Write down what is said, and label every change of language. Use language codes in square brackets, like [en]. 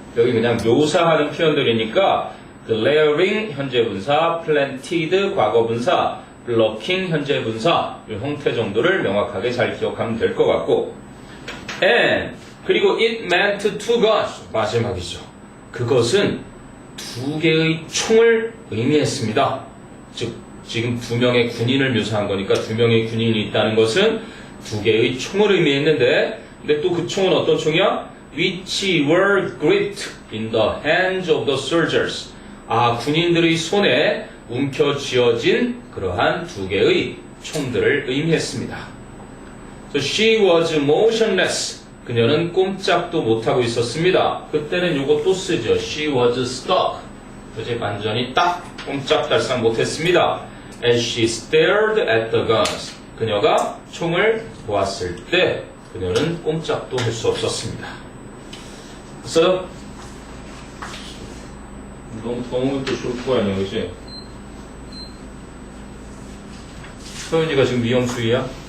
[ko] 여기 그냥 묘사하는 표현들이니까 glaring 현재 분사, planted 과거 분사, blocking 현재 분사 이 형태 정도를 명확하게 잘 기억하면 될 것 같고 and 그리고 [en] it meant two guns [ko] 마지막이죠. 그것은 두 개의 총을 의미했습니다. 즉 지금 두 명의 군인을 묘사한 거니까 두 명의 군인이 있다는 것은 두 개의 총을 의미했는데 근데 또 그 총은 어떤 총이야? [en] which were gripped in the hands of the soldiers [ko] 군인들의 손에 움켜쥐어진 그러한 두 개의 총들을 의미했습니다. [en] So she was motionless. [ko] 그녀는 꼼짝도 못하고 있었습니다. 그때는 요거 또 쓰죠. [en] She was stuck. [ko] 그제 완전히 딱 꼼짝달싹 못했습니다. [en] As she stared at the guns. [ko] 그녀가 총을 보았을 때 그녀는 꼼짝도 할 수 없었습니다. 그래서 너무 더우면 또 좋을 거 아니야, 그치? 서윤이가 지금 미영수이야?